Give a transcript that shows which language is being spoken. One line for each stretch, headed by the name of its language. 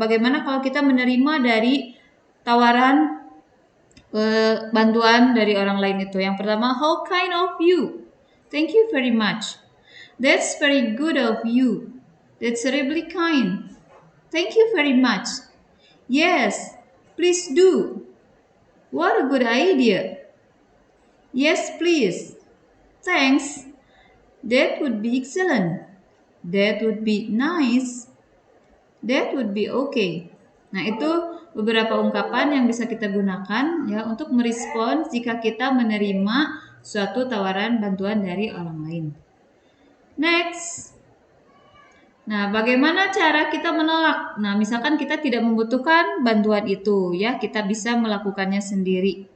Indonesian: Bagaimana kalau kita menerima dari tawaran bantuan dari orang lain itu. Yang pertama,
English: how kind of you. Thank you very much. That's very good of you. That's terribly kind. Thank you very much. Yes, please do. What a good idea. Yes, please. Thanks. That would be excellent. That would be nice. That would be okay.
Indonesian: Nah, itu beberapa ungkapan yang bisa kita gunakan ya untuk merespons jika kita menerima suatu tawaran bantuan dari orang lain. Next. Nah, bagaimana cara kita menolak? Nah, misalkan kita tidak membutuhkan bantuan itu ya, kita bisa melakukannya sendiri.